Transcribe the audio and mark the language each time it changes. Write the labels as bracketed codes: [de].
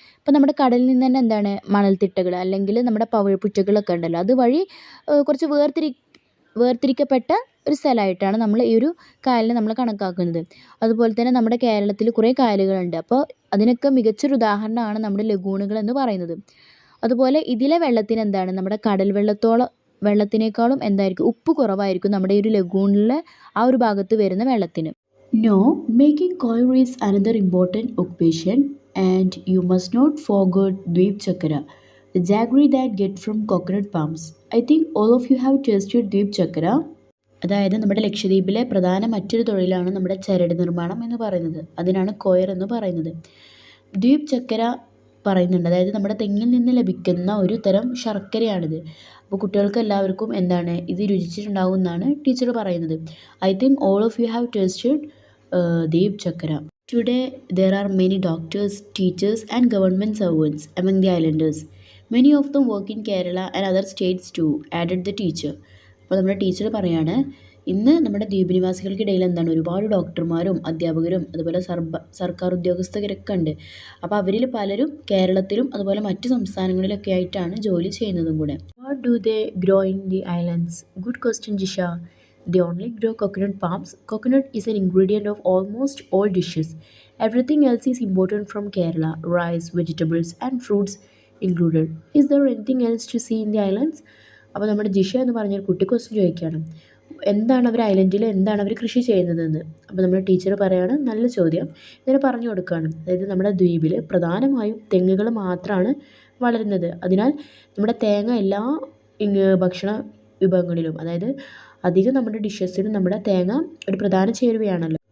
[ml] ഇപ്പോൾ നമ്മുടെ കടലിൽ നിന്ന് തന്നെ മണൽത്തിട്ടകൾ അല്ലെങ്കിൽ നമ്മുടെ പവിഴപ്പുറ്റുകളൊക്കെ ഉണ്ടല്ലോ, അതുവഴി കുറച്ച് വേർതിരിക്കപ്പെട്ട ഒരു സ്ഥലമായിട്ടാണ് നമ്മൾ ഈ ഒരു കായലിനെ നമ്മൾ കണക്കാക്കുന്നത്. അതുപോലെ തന്നെ നമ്മുടെ കേരളത്തിൽ കുറേ കായലുകളുണ്ട്. അപ്പോൾ അതിനൊക്കെ മികച്ചൊരു ഉദാഹരണമാണ് നമ്മുടെ ലഗൂണുകൾ എന്ന് പറയുന്നത്. അതുപോലെ ഇതിലെ വെള്ളത്തിന് നമ്മുടെ കടൽ വെള്ളത്തിനേക്കാളും ഉപ്പ് കുറവായിരിക്കും നമ്മുടെ ഈ ഒരു ലഗൂണിലെ ആ ഒരു ഭാഗത്ത് വരുന്ന വെള്ളത്തിന്. [en] No, making coir is another important occupation, and you must not forget Dweep Chakra, the jaggery that get from coconut palms. I think all of you have tasted Dweep Chakra. [ml] അതായത് നമ്മുടെ ലക്ഷദ്വീപിലെ പ്രധാന മറ്റൊരു തൊഴിലാണ് നമ്മുടെ ചരട് നിർമ്മാണം എന്ന് പറയുന്നത്. അതിനാണ് കോയർ എന്ന് പറയുന്നത്. ദ്വീപ് ചക്കര പറയുന്നുണ്ട്, അതായത് നമ്മുടെ തെങ്ങിൽ നിന്ന് ലഭിക്കുന്ന ഒരു തരം ശർക്കരയാണിത്. അപ്പോൾ കുട്ടികൾക്ക് എല്ലാവർക്കും ഇത് രുചിച്ചിട്ടുണ്ടാവും എന്നാണ് ടീച്ചർ പറയുന്നത്. [en] I think all of you have tasted dweep chakkara. Today there are many doctors, teachers and government servants among the islanders. Many of them work in Kerala and other states too, added the teacher. [ml] അപ്പോൾ നമ്മുടെ teacher പറയാണ്, ഇന്ന് നമ്മുടെ ദ്വീപ് നിവാസികൾക്കിടയിൽ ഒരുപാട് ഡോക്ടർമാരും അധ്യാപകരും അതുപോലെ സർക്കാർ ഉദ്യോഗസ്ഥരൊക്കെ ഉണ്ട്. അപ്പോൾ അവരിൽ പലരും കേരളത്തിലും അതുപോലെ മറ്റു സംസ്ഥാനങ്ങളിലൊക്കെ ആയിട്ടാണ് ജോലി ചെയ്യുന്നതും കൂടെ. [en] What do they grow in the islands? Good question, Jisha. They only grow coconut palms. Coconut is an ingredient of almost all dishes. Everything else is imported from Kerala, rice, vegetables and fruits included. Is there anything else to see in the islands? [ml] അപ്പോൾ നമ്മുടെ ജിഷ എന്ന് പറഞ്ഞൊരു കുട്ടി question ചോദിക്കുകയാണ്, അവർ ഐലൻഡിൽ അവർ കൃഷി ചെയ്യുന്നതെന്ന്. അപ്പോൾ നമ്മുടെ ടീച്ചർ പറയാണ്, നല്ല ചോദ്യം, ഇതിനെ പറഞ്ഞു കൊടുക്കുകയാണ്. അതായത് നമ്മുടെ ദ്വീപിൽ പ്രധാനമായും തെങ്ങുകൾ മാത്രമാണ് വളരുന്നത്. അതിനാൽ നമ്മുടെ തേങ്ങ എല്ലാ ഭക്ഷണ വിഭവങ്ങളിലും, അതായത് അധികം നമ്മുടെ ഡിഷസിലും നമ്മുടെ തേങ്ങ ഒരു പ്രധാന ചേരുവയാണല്ലോ.